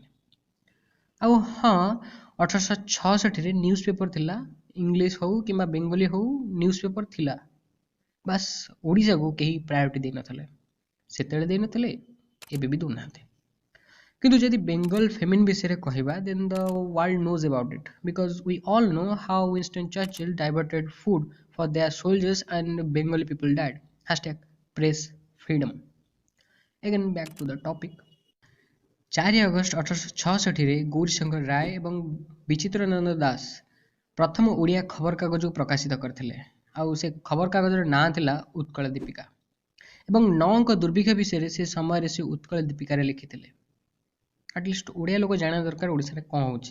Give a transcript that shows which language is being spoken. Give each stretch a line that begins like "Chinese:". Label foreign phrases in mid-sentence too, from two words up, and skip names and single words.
Odia: ଆଉ ହଁ, 1866ରେ
English: news paper
Odia: ଥିଲା, ଇଂଲିଶ ହଉ କିମ୍ବା ବେଙ୍ଗଲୀ ହଉ
English: news paper
Odia: ଥିଲା। ବାସ୍ ଓଡ଼ିଶାକୁ କେହି ପ୍ରାୟୋରିଟି ଦେଇନଥିଲେ। ସେତେବେଳେ ଦେଇନଥିଲେ, ଏବେ ବି ଦେଉନାହାନ୍ତି। କିନ୍ତୁ ଯଦି ବେଙ୍ଗଲ ଫେମିନ୍ ବିଷୟରେ କହିବା
English: then the world knows about it because we all know how Winston Churchill diverted food for their soldiers and Bengali people died. #press freedom. again back to the topic.
Odia: 4 ଅଗଷ୍ଟ 1866ରେ ଗୌରୀଶଙ୍କର ରାୟ ଏବଂ ବିଚିତ୍ରାନନ୍ଦ ଦାସ ପ୍ରଥମ ଓଡ଼ିଆ ଖବରକାଗଜକୁ ପ୍ରକାଶିତ କରିଥିଲେ ଆଉ ସେ ଖବରକାଗଜର ନାଁ ଥିଲା ଉତ୍କଳ ଦୀପିକା ଏବଂ 9 ଅଙ୍କ ଦୁର୍ଭିକ୍ଷ ବିଷୟରେ ସେ ସମୟରେ ସେ ଉତ୍କଳ ଦୀପିକାରେ ଲିଖିଥିଲେ। ଆଟଲିଷ୍ଟ ଓଡ଼ିଆ ଲୋକ ଜାଣିବା ଦରକାର ଓଡ଼ିଶାରେ କ'ଣ ହେଉଛି।